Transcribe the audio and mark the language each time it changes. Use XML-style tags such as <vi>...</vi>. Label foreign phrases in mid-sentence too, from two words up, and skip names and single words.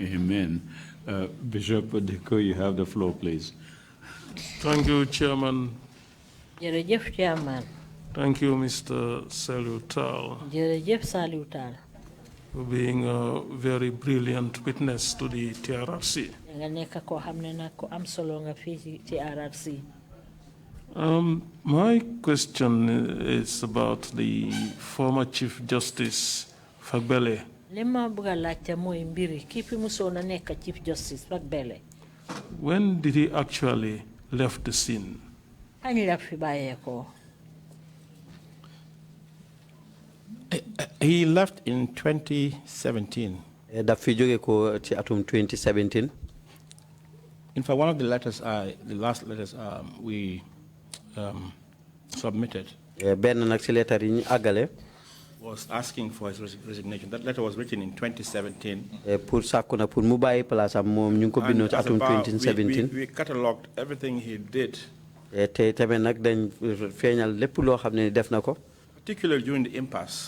<en>Amen. Bishop Odeko, you have the floor, please. Thank you, Chairman.</en> <wo>Jërëjëf, Chairman.</wo> <en>Thank you, Mr. Salieu Taal.</en> <wo>Jërëjëf, Salieu Taal.</wo> <en>For being a very brilliant witness to the TRRC.</en> <wo>Nga nekk koo xam ne nag ko am solo nga fii ci TRRC.</wo> <en>My question is about the former Chief Justice Fagbele.</en> <wo>Li ma bëgg a laajte mooy mbiri kii fi musoon a nekk Chief Justice Fagbele.</wo> <en>When did he actually left the scene?</en> <wo>Kañ la fi bàyyeekoo?</wo> <en>He left in 2017.</en> <wo>Daf fi jóge ko ci atum 2017.</wo> <en>In fact, one of the letters, the last letters we submitted was asking for his resignation. That letter was written in 2017. We catalogued everything he did, particularly during the impasse.</en>